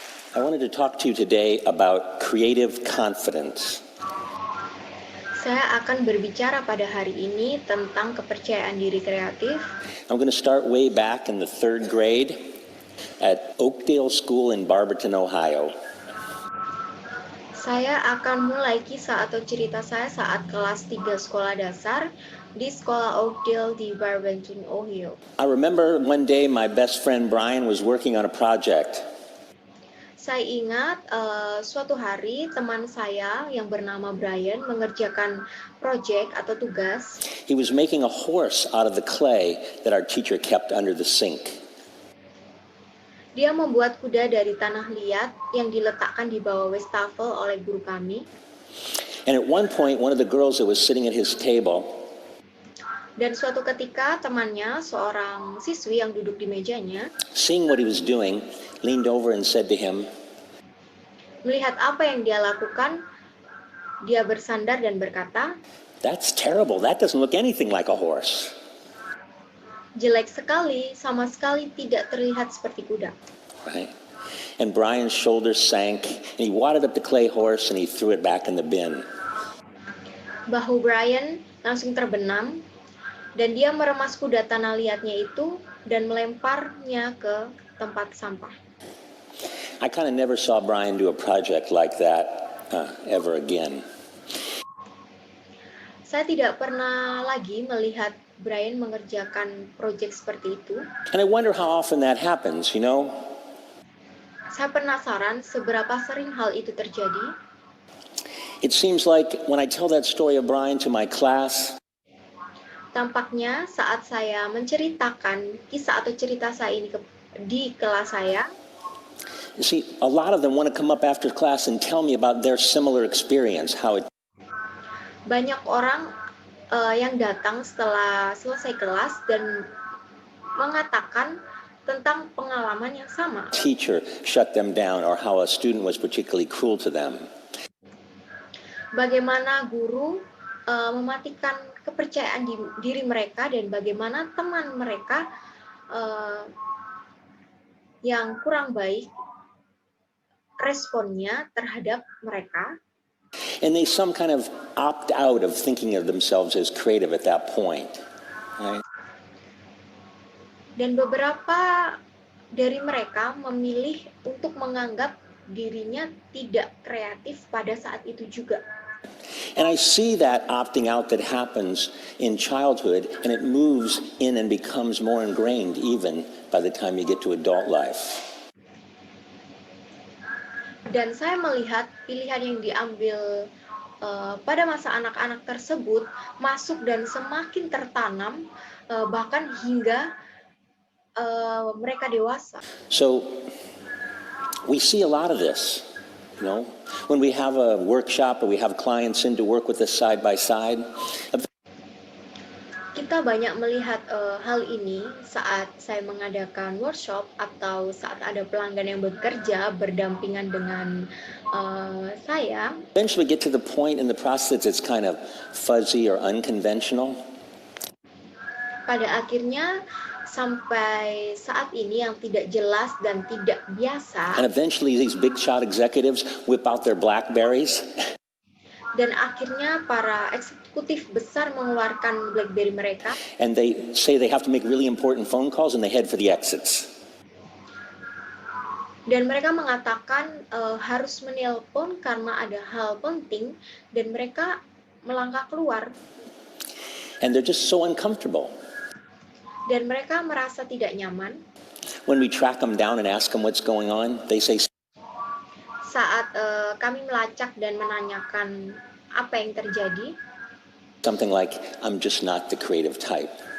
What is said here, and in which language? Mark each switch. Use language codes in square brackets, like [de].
[en] I wanted to talk to you today about creative confidence. [id] Saya akan berbicara pada hari ini tentang kepercayaan diri kreatif. [en] I'm going to start way back in the 3rd grade at Oakdale School in Barberton, Ohio. [id] Saya akan mulai kisah atau cerita saya saat kelas 3 sekolah dasar di sekolah Oakdale di Barberton, Ohio. [en] I remember one day my best friend Brian was working on a project. [id] Saya ingat suatu hari teman saya yang bernama Brian mengerjakan proyek atau tugas. [en] He was making a horse out of the clay that our teacher kept under the sink. [id] Dia membuat kuda dari tanah liat yang diletakkan di bawah wastafel oleh guru kami. [en] And at one point, one of the girls that was sitting at his table, [id] dan suatu ketika temannya, seorang siswi yang duduk di mejanya, [en] seeing what he was doing, leaned over and said to him, [id] melihat apa yang dia lakukan, dia bersandar dan berkata, [en] "That's terrible. That doesn't look anything like a horse." [id] Jelek sekali, sama sekali tidak terlihat seperti kuda. [en] Right? And Brian's shoulders sank, and he wadded up the clay horse and he threw it back in the bin. [id] Bahu Brian langsung terbenam, dan dia meremas kuda tanah liatnya itu dan melemparnya ke tempat sampah. [en] I kind of never saw Brian do a project like that ever again. [id] Saya tidak pernah lagi melihat Brian mengerjakan proyek seperti itu. [en] And I wonder how often that happens, you know? [id] Saya penasaran seberapa sering hal itu terjadi. [en] It seems like when I tell that story of Brian to my class, [id] tampaknya saat saya menceritakan kisah atau cerita saya ini di kelas saya, [en] you see, a lot of them want to come up after class and tell me about their similar experience, how it. [id] Banyak orang yang datang setelah selesai kelas dan mengatakan tentang pengalaman yang sama. [en] Teacher shut them down or how a student was particularly cruel to them. [id] Bagaimana guru mematikan kepercayaan diri mereka dan bagaimana teman mereka yang kurang baik responnya terhadap mereka. [en] And they some kind of opt out of thinking of themselves as creative at that point. Right? [id] Dan beberapa dari mereka memilih untuk menganggap dirinya tidak kreatif pada saat itu juga. [en] And I see that opting out that happens in childhood, and it moves in and becomes more ingrained even by the time you get to adult life. [id] Dan saya melihat pilihan yang diambil pada masa anak-anak tersebut masuk dan semakin tertanam bahkan hingga mereka dewasa. [en] So we see a lot of this, you know, when we have a workshop or we have clients in to work with us side by side. [id] Kita banyak melihat hal ini saat saya mengadakan workshop atau saat ada pelanggan yang bekerja berdampingan dengan saya. [en] Eventually get to the point in the process it's kind of fuzzy or unconventional. [id] Pada akhirnya sampai saat ini yang tidak jelas dan tidak biasa. [en] And eventually these big shot executives whip out their BlackBerries. [id] Dan akhirnya para eksekutif besar mengeluarkan BlackBerry mereka. [en] And they say they have to make really important phone calls and they head for the exits. [id] Dan mereka mengatakan harus menelpon karena ada hal penting dan mereka melangkah keluar. [en] And they're just so uncomfortable. [id] Dan mereka merasa tidak nyaman. [en] When we track them down and ask them what's going on, they say. [id] Saat kami melacak dan menanyakan apa yang terjadi, [en] something like, I'm just not the creative type.